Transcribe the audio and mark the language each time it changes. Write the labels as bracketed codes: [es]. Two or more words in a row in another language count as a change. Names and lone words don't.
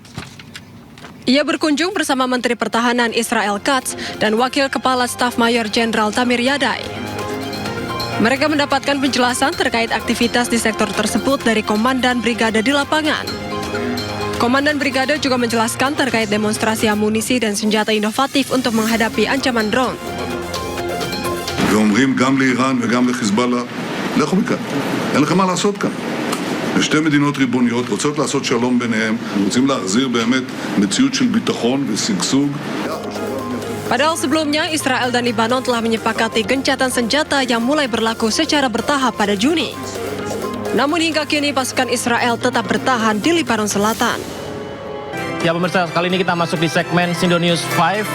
[id] Ia berkunjung bersama Menteri Pertahanan Israel Katz dan Wakil Kepala Staf Mayor Jenderal Tamir Yadai. Mereka mendapatkan penjelasan terkait aktivitas di sektor tersebut dari Komandan Brigade di lapangan. Komandan Brigade juga menjelaskan terkait demonstrasi amunisi dan senjata inovatif untuk menghadapi ancaman drone. [he] ואומרים גם לאיראן וגם לחיזבאללה, לכו מכאן, אין לכם מה לעשות כאן. שתי מדינות ריבוניות רוצות לעשות שלום ביניהם, רוצים להחזיר באמת מציאות של ביטחון ושגשוג. [id] Padahal sebelumnya Israel dan Lebanon telah menyepakati gencatan senjata yang mulai berlaku secara bertahap pada Juni. Namun hingga kini pasukan Israel tetap bertahan di Lebanon Selatan. Ya pemirsa, kali ini kita masuk di segmen Sindo News 5.